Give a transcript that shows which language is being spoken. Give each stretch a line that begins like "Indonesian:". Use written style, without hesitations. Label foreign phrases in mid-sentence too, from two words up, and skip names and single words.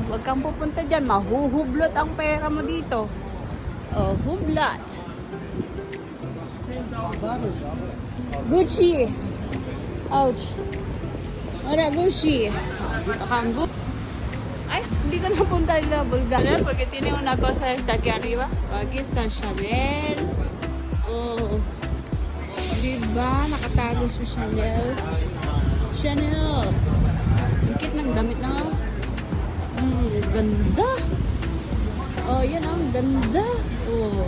Filipino: Huwag kang pupunta dyan. Mahuhublot ang pera mo dito. Oh, hublot. Gucci. Ouch. Ora, Gucci. Akang Gucci. Ay, hindi ko napunta sa Bulgaria
Spanish: porque tiene una cosa esta aquí arriba. Aquí está Chanel. Oh.
Filipino: Diba? Nakatago sa Chanel. Chanel. Ang cute ng damit na. Ganda. Oh, yan ang ganda. Oh.